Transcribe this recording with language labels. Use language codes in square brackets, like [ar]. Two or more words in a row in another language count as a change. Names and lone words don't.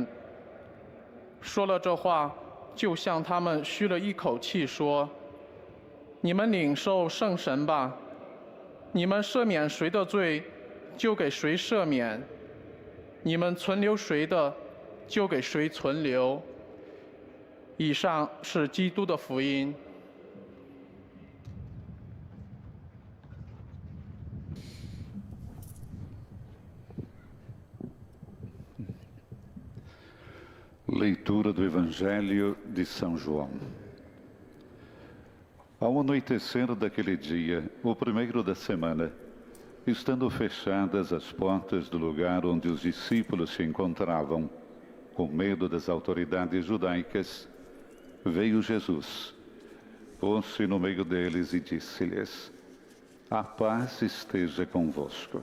[zh] 说了这话，就向他们吁了一口气，说：“你们领受圣神吧。你们赦免谁的罪，就给谁赦免；你们存留谁的，就给谁存留。” 以上是基督的福音。 [pt] Leitura do Evangelho de São João. Ao anoitecer daquele dia, o primeiro da semana, estando fechadas as portas do lugar onde os discípulos se encontravam, com medo das autoridades judaicas, veio Jesus, pôs-se no meio deles e disse-lhes: "A paz esteja convosco."